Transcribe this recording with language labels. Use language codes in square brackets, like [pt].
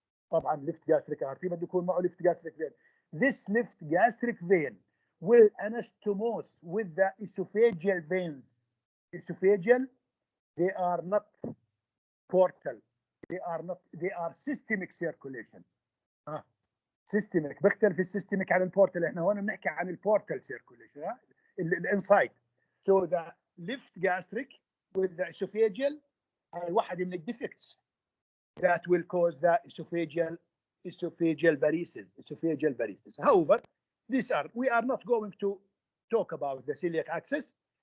[ar] طبعا [en] left gastric artery [ar] بده يكون معه [en] left gastric vein. This left gastric vein will anastomose with the esophageal veins. Esophageal, they are not portal. They are systemic circulation. Systemic. [ar] بختلف السيستميك عن البورتال. احنا هون بنحكي عن البورتال circulation. الانسايد. [en] So the left gastric with the esophageal [ar] واحد من الديفكتس [en] that will cause the esophageal varices. However, we are not going to talk about the celiac axis.